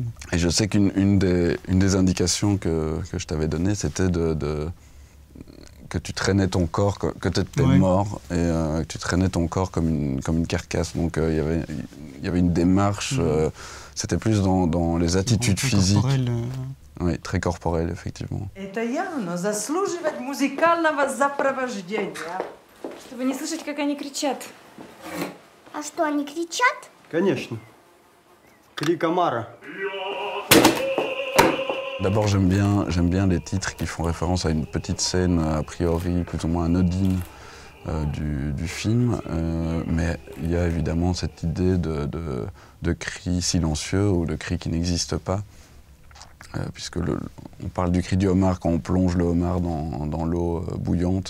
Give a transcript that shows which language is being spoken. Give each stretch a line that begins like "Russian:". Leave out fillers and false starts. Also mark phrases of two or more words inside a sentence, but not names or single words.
French: Et je sais qu'une des indications que je t'avais données, c'était que tu traînais ton corps, que tu étais mort, et que tu traînais ton corps comme une carcasse. Donc il y avait une démarche, c'était plus dans les attitudes physiques. Oui, très corporelles, effectivement.
Russian: Это явно заслуживает музыкального сопровождения. Чтобы не слышать, как они кричат. А что, они кричат? Конечно. Крик омара.
French: D'abord, j'aime bien les titres qui font référence à une petite scène, a priori plus ou moins anodine du film, mais il y a évidemment cette idée de cri silencieux ou de cri qui n'existe pas, puisque on parle du cri du homard quand on plonge le homard dans l'eau bouillante.